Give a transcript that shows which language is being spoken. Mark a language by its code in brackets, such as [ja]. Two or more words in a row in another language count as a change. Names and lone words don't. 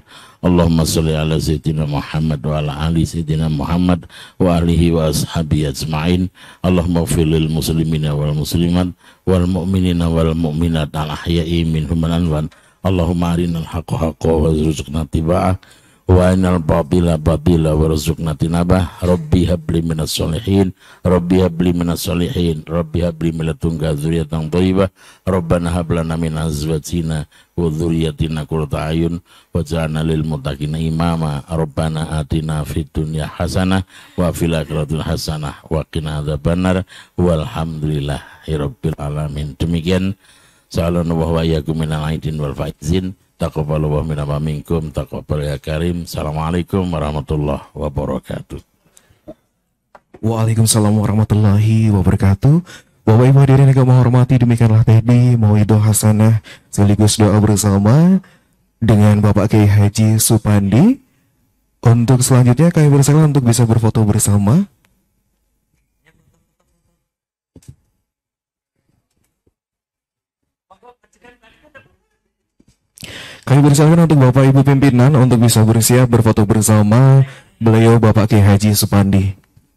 [ar] اللهم صل على سيدنا محمد وعلى آل سيدنا محمد وآله وأصحابه أجمعين. اللهم اغفر للمسلمين والمسلمات والمؤمنين والمؤمنات الأحياء منهم والأموات. اللهم أرنا الحق حقا وارزقنا اتباعه وأرنا الباطل باطلا وارزقنا اجتنابه. رب هب لي من الصالحين رب هب لي من الصالحين رب هب لي من لدنك ذرية طيبة. ربنا هب لنا من أزواجنا وذرياتنا قرة أعين واجعلنا للمتقين إماما. ربنا آتنا في الدنيا حسنة وفي الآخرة حسنة وقنا عذاب النار. والحمد لله رب العالمين. Demikian صلى الله وإياكم من العائدين والفائزين. تقبل الله منا ومنكم تقبل يا كريم السلام عليكم ورحمة الله وبركاته. وعليكم السلام ورحمة الله وبركاته. [id] Bapak Ibu hadirin yang kami hormati, demikianlah tadi [ar] موعظة حسنة [id] sekaligus doa bersama dengan Bapak Kiai Haji Supandi. Untuk selanjutnya kami bersilakan untuk bisa berfoto bersama. Kami bersilakan untuk Bapak Ibu pimpinan untuk bisa bersiap berfoto bersama beliau Bapak Kiai Haji Supandi.